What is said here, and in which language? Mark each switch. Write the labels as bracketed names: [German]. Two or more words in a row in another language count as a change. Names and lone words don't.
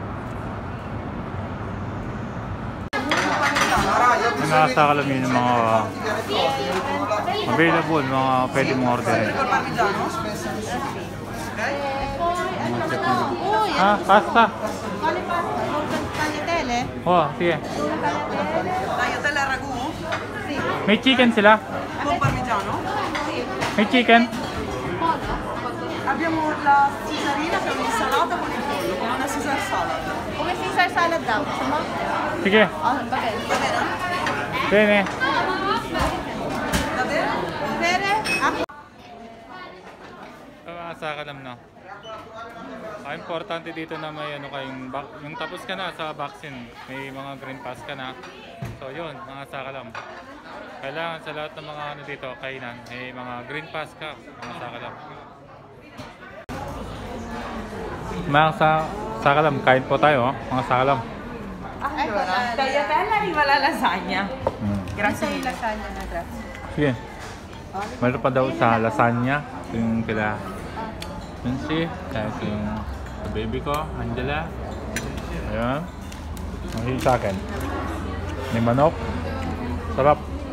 [Filipino] Nakasakalam yun yung mga available, mga pwede mong order. Ah, pasta. Oh, sige. [Italian] Tagliatelle ragù? [Filipino] May chicken sila? [Italian] Con parmigiano? [Filipino] May chicken? [Italian] Abbiamo la Cesarina che è un'insalata con il pollo, con una [English] Caesar salad. [Filipino] Come [English] Caesar salad [Filipino] daw. Gusto mo? Sige. Bagay. [Italian] Va bene? Bene. Davvero? Pere? [Filipino] Ako. Sakalam na. Ang importante dito na may ano kayong yung tapos ka na sa vaccine, may mga [English] green pass [Filipino] ka na. So yun, mga sakalam. Kailangan sa lahat ng mga ano dito, kainan, may mga [English] green pass [Filipino] ka, mga sakalam. Mga sakalam, kain po tayo, oh, mga sakalam. [Italian] Allora, tagliatella arriva la lasagna. Grazie mille. [Filipino] Lasagna na grazie. Sige. Meron pa daw sa lasagna, yung kila Nancy, kahit yung baby ko, Angela. Ayan. Mahilig sa akin. May manok. Sarap.